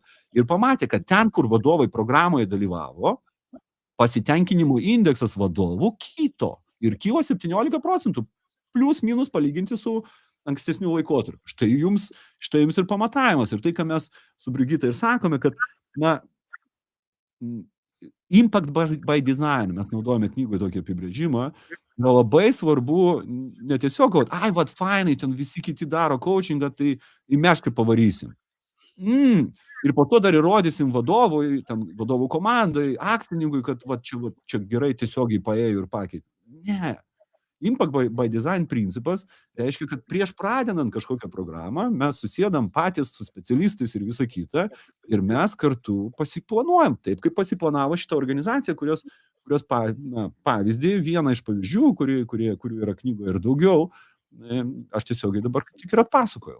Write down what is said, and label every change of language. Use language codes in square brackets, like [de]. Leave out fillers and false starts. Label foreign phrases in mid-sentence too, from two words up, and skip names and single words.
[lt] Ir pamatė, kad ten, kur vadovai programoje dalyvavo, pasitenkinimo indeksas vadovų kito ir kilo 17%, plius minus palyginti su ankstesnių laikotarpių. Štai jums ir pamatavimas. Ir tai, ką mes su Brigita ir sakome, kad [en] impact by design, [lt] mes naudojame knygoje tokį apibrėžimą, yra labai svarbu ne tiesiog, kad fainai, ten visi kiti daro coachingą, tai mes kaip pavarysim. Ir po to dar įrodysim vadovui, vadovų komandai, akcininkui, kad čia gerai tiesiogiai paėjo ir pakeitė. Ne. [en] Impact by design [lt] principas reiškia, kad prieš pradedant kažkokią programą mes susėdam patys su specialistais ir visa kita ir mes kartu pasiplanuojam taip, kaip pasiplanavo šitą organizaciją, kurios pavyzdį, vieną iš pavyzdžių, kurių yra knygoje ir daugiau, aš tiesiogiai dabar tik ir atpasakojau.